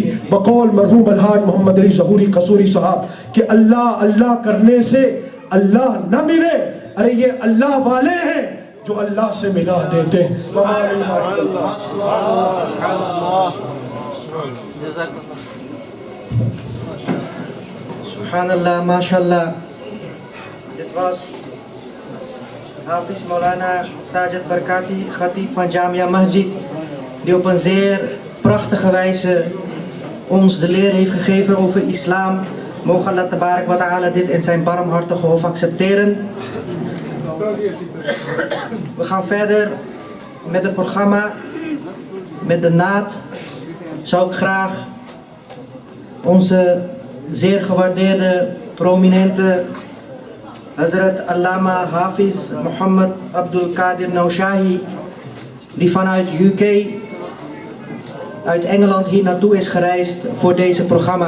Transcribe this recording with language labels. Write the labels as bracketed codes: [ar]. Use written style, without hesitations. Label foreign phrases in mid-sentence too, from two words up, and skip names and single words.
[ur] بقول مرحوم الحاج محمد علی ظہوری قصوری صاحب کہ اللہ اللہ کرنے سے اللہ نہ ملے, ارے یہ اللہ والے ہیں جو اللہ سے ملا دیتے ہیں. [ar] سبحان اللہ, ماشاءاللہ. [nl] Dit was Hafiz Maulana Sajid Barkati, Khatib van Jamia Masjid, die op een zeer prachtige wijze ons de leer heeft gegeven over islam. Mogen [ar] الله تبارك وتعالى [nl] dit in zijn barmhartige hof accepteren. We gaan verder met het programma. Met de naad zou ik graag onze zeer gewaardeerde, prominente Hazrat Allama Hafiz Muhammad Abdul Qadir Naushahi, die vanuit UK, uit Engeland hier naartoe is gereisd voor deze programma.